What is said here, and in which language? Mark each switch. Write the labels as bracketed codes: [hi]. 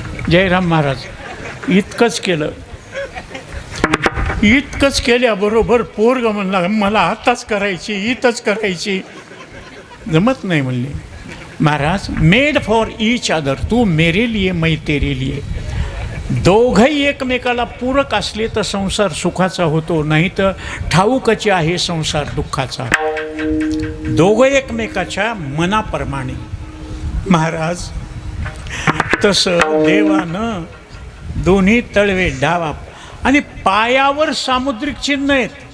[mr] जयराम महाराज इतकंच केलं. इतकंच केल्याबरोबर पोरग म्हणला, मला आताच करायची, इथंच करायची. जमत नाही म्हणले. [hi] महाराज [en] made for each other, [hi] तू मेरे लिए मैं तेरे लिए. [mr] दोघंही एकमेकाला पूरक असले तर संसार सुखाचा होतो, नाही तर ठाऊकची आहे संसार दुःखाचा. दोघं एकमेकाच्या मनाप्रमाणे. महाराज तसं देवानं दोन्ही तळवे डावा, आणि पायावर सामुद्रिक चिन्ह आहेत.